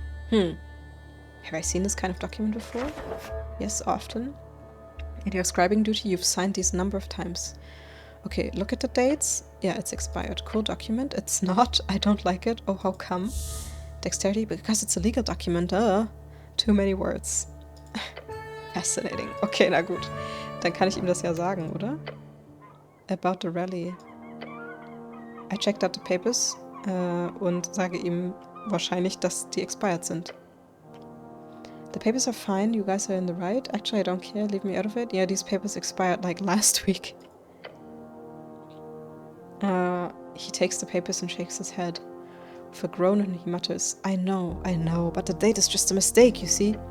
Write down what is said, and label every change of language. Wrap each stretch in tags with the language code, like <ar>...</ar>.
<en>Have I seen this kind of document before? Yes, often. In your scribing duty, you've signed these a number of times. Okay, look at the dates. Yeah, it's expired. Cool document. It's not. I don't like it. Oh, how come? Dexterity, because it's a legal document. Too many words. Fascinating. Okay,</en> <de>na gut. Dann kann ich ihm das ja sagen, oder?</de> <en>About the rally. I checked out the papers</en> <de>und sage ihm wahrscheinlich, dass die expired sind.</de> <en>The papers are fine, you guys are in the right. Actually, I don't care, leave me out of it. Yeah, these papers expired like last week. He takes the papers and shakes his head. With a groan and he mutters, I know, but the date is just a mistake, you see.</en>